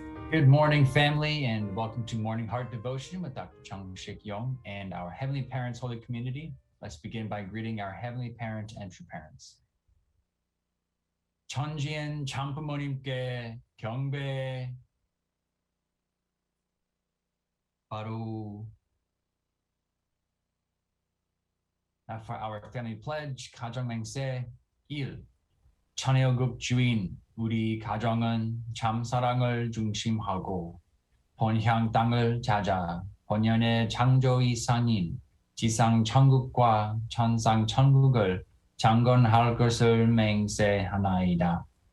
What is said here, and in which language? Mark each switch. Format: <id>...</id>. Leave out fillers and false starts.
<en>Good morning, family, and welcome to Morning Heart Devotion with Dr. Chung Shik Yong and our Heavenly Parents Holy Community. Let's begin by greeting our Heavenly Parent and True Parents.</en> <ko>천지엔 참부모님께 경배. 바로.</ko> <en>Now for our family pledge,</en> <ko>가정맹세 1. 천혜여급 주인, 우리 가정은 참사랑을 중심하고 본향 땅을 찾아 본연의 창조이상인 지상 천국과 천상 천국을 창건할 것을 맹세하나이다.</ko>